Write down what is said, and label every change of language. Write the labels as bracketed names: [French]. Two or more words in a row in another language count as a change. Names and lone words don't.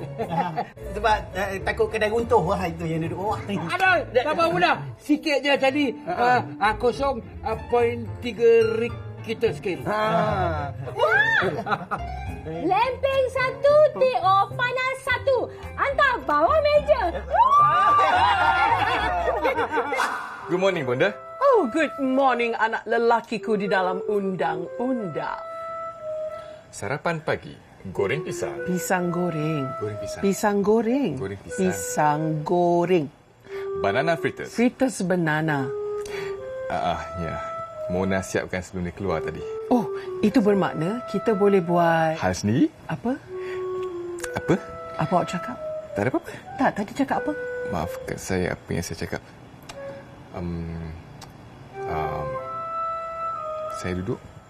[Malay] Sebab takut kedai runtuh itu yang duduk bawah. Ada, tak apa mudah. Sikit je tadi. 0.3 Richter scale. Lempeng 1, TO panas 1. Hantar bawah meja. [English] Good morning, Bonda. [Malay] Oh, [English] good morning [Malay] anak lelakiku di dalam undang-undang. Sarapan pagi, goreng pisang. Pisang goreng. Goreng pisang. Pisang goreng. Goreng pisang. Pisang goreng. [English] Banana fritters. Fritters banana. [Malay] Ya. Mona siapkan sebelum dia keluar tadi. Oh, itu bermakna kita boleh buat... Hal sendiri? Apa? Apa? Apa awak cakap? Tak ada apa-apa. Tak, tadi cakap apa? Maafkan saya apa yang saya cakap. Saya duduk.